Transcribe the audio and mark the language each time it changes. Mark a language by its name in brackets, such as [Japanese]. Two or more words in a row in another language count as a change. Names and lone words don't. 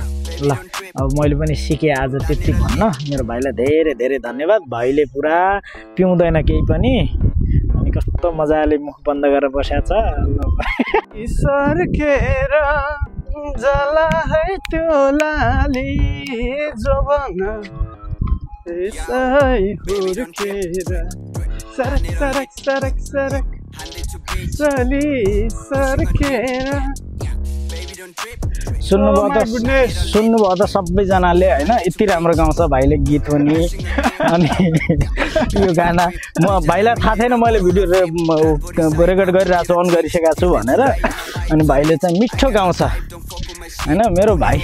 [Nepali] ल अब मैले पनि सिकेँ आज त्यति भन्न। मेरो भाइलाई धेरै धेरै धन्यवाद, भाइले पुरा पिउँदैन केही पनि, अनि कस्तो मजाले मुख बन्द गरेर बसेको छ। ईश्वर खेर जला है त्यो लाली जोबना यसै हुर्केर सरक सरक सरक सरक चली सर्केर। सुन्नुभयो त सबैजनाले होइन, यति राम्रो गाउँछ भाइले गीत पनि। अनि यो गाना म भाइलाई थाहा थिएन, मैले [English] video record [Nepali] गरिरहेको छु, अन गरिसकेको छु भनेर। अनि भाइले चाहिँ मिठो गाउँछ होइन मेरो भाइ।